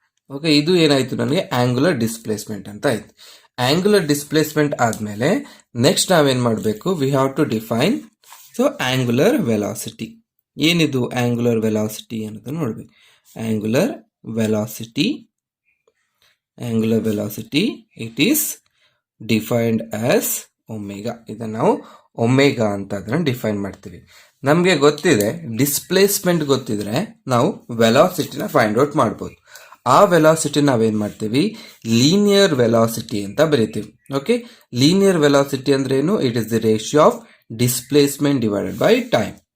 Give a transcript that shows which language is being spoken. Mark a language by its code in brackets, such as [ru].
[kn] Okay, ಇದು ಏನಾಯ್ತು, ನನಗೆ ಆಂಗುಲರ್ ಡಿಸ್ಪ್ಲೇಸ್ಮೆಂಟ್ ಅಂತ ಆಯ್ತು. ಆಂಗುಲರ್ ಡಿಸ್ಪ್ಲೇಸ್ಮೆಂಟ್ ಆದ್ಮೇಲೆ ನೆಕ್ಸ್ಟ್ ನಾವೇನ್ ಮಾಡಬೇಕು, [en] We have to define so angular velocity. [kn] ಏನಿದು ಆಂಗುಲರ್ ವೆಲಾಸಿಟಿ ಅನ್ನೋದನ್ನ ನೋಡ್ಬೇಕು. [en] Angular velocity, angular velocity, it is defined as omega. [kn] ಇದನ್ನ ನಾವು ಒಮೆಗಾ ಅಂತ ಅದನ್ನ ಡಿಫೈನ್ ಮಾಡ್ತೀವಿ. ನಮಗೆ ಗೊತ್ತಿದೆ, ಡಿಸ್ಪ್ಲೇಸ್ಮೆಂಟ್ ಗೊತ್ತಿದ್ರೆ ನಾವು ವೆಲಾಸಿಟಿನ ಫೈಂಡ್ ಔಟ್ ಮಾಡ್ಬೋದು. ಆ ವೆಲಾಸಿಟಿ ನಾವೇನ್ ಮಾಡ್ತೀವಿ, ಲೀನಿಯರ್ ವೆಲಾಸಿಟಿ ಅಂತ ಬರೀತೀವಿ. [en] okay, linear velocity [kn] ಅಂದ್ರೆ ಏನು, [en] It is the ratio of displacement divided by time.